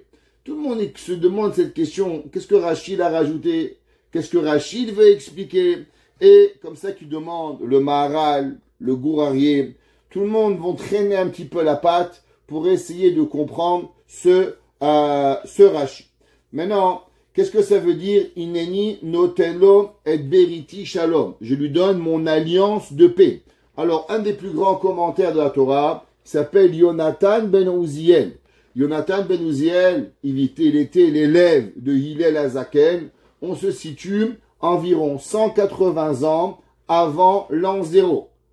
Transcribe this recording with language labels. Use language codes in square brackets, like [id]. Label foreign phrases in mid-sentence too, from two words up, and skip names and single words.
[fr] Tout le monde se demande cette question, qu'est-ce que Rachid a rajouté? Qu'est-ce que Rachid veut expliquer? Et comme ça tu demandes, le Maharal, le Gourarié, tout le monde vont traîner un petit peu la patte pour essayer de comprendre ce Rachid. Maintenant, qu'est-ce que ça veut dire? [he] הנני נותן לו את בריתי שלום. [fr] Je lui donne mon alliance de paix. Alors, un des plus grands commentaires de la Torah s'appelle Yonatan ben Uziel. Yonatan ben Uziel, il était l'élève de Hillel Azaken. On se situe environ 180 ans avant l'an 0.